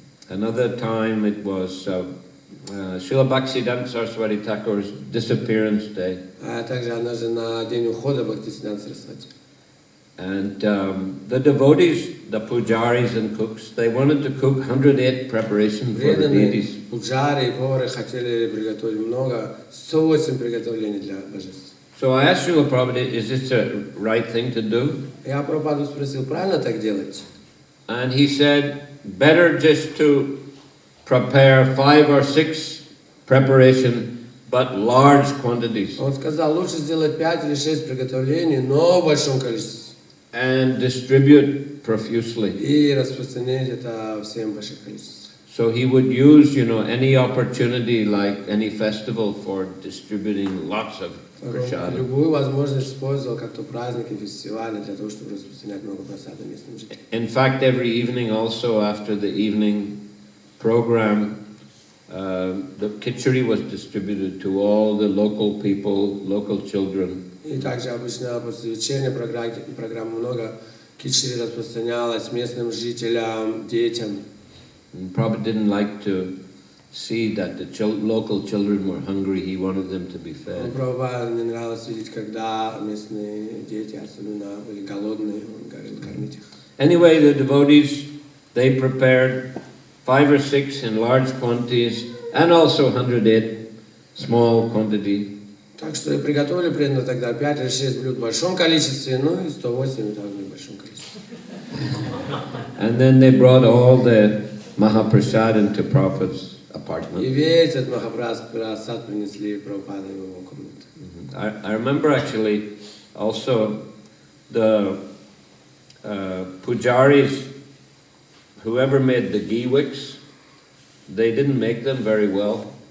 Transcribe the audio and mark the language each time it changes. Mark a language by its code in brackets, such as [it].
[en] Another time it was Srila Bhaktivinoda Saraswati Thakur's disappearance day. [ru] А также однажды на день ухода Бхактиведанта Сарасвати. [en] And the devotees, the pujaris and cooks, they wanted to cook 108 preparations for the deities. [ru] Пуджари и повары хотели приготовить много, 108 приготовлений для божеств. [en] So I asked Srila Prabhupada, is this the right thing to do? [ru] Я Прабхупаду спросил, правильно так делать? [en] And he said, better just to prepare 5 or 6 preparation, but large quantities. [ru] Он сказал, лучше сделать 5 или 6 приготовлений, но в большом количестве. [en] And distribute profusely. [ru] И распространять это всем в больших количествах. [en] So he would use, any opportunity, like any festival, for distributing lots of prasad. [ru] Любую возможность использовал, как то праздники, фестивали, для того, чтобы распространять много прасада местным жителям. [en] In fact, every evening, also after the evening program, the khichdi was distributed to all the local people, local children. [ru] И также обычно после вечерней программы много кичери распространялось местным жителям, детям. [en] And Prabhupada didn't like to see that the local children were hungry. He wanted them to be fed. [ru] Прабхупаде не нравилось видеть, когда местные дети, особенно, были голодные, он говорил кормить их. [en] Anyway, the devotees, they prepared 5 or 6 in large quantities, and also 108 small quantity. [ru] Так что и приготовили примерно тогда 5 или 6 блюд в большом количестве, ну и 108 также в большом количестве. [en] And then they brought all the Mahaprasad into Prabhupada's apartment. [ru] И весь этот Махапрасад принесли Прабхупаде в его комнату. [en] I remember actually also the pujaris, whoever made the ghee wicks, they didn't make them very well.